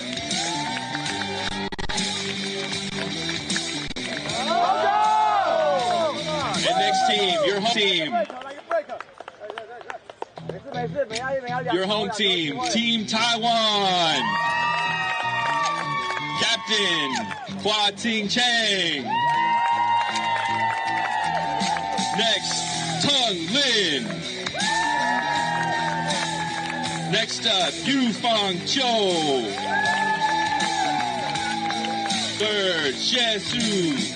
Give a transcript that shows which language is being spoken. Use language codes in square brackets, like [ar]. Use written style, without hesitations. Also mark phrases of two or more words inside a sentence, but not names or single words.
[en] And next team, your home team. Your home team, Team Taiwan. Captain, Hua Ting Chang. Next, Tung Lin. Next up, Yu Fang Chiu. Third, Xie Su.